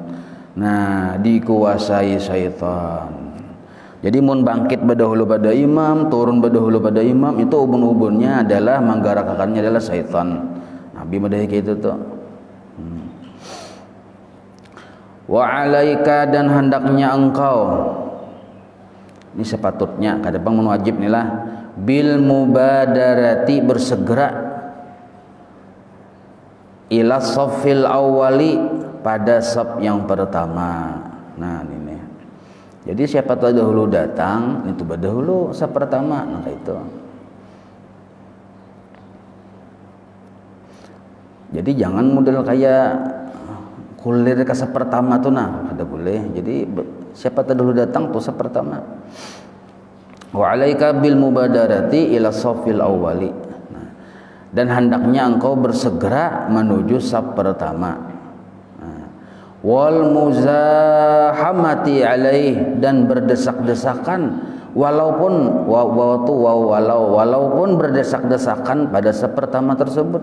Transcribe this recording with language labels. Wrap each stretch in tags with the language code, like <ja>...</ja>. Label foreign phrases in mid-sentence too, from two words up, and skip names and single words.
<id>Nah, dikuasai syaitan.</id> <bjn>Jadi mun bangkit berdahulu pada imam, turun berdahulu pada imam, itu ubun-ubunnya adalah menggerakkannya adalah syaitan. Nabi madahi gitu tuh.</bjn> <ar>Wa alaika</ar> <id>dan hendaknya engkau, ini sepatutnya kadang wajib inilah</id> <ar>bil mubadarati</ar> <id>bersegera</id> <ar>ila shaffil awwali</ar> <id>pada shaf yang pertama. Nah, ini. Jadi siapa tahu dahulu datang, itu berdahulu shaf pertama. Nah, itu.</id> <bjn>Jadi jangan model kayak kulir ke shaf pertama tuh nah, kada boleh.</bjn> <id>Jadi siapa tahu dahulu datang tuh shaf pertama.</id> <ar>Wa alaika bil mubadarati ila shaffil awwali.</ar> <id>Dan hendaknya engkau bersegera menuju shaf pertama.</id> <ar>Wal muzahamati alaih</ar> <id>dan berdesak-desakan walaupun walaupun berdesak-desakan pada shaf pertama tersebut.</id>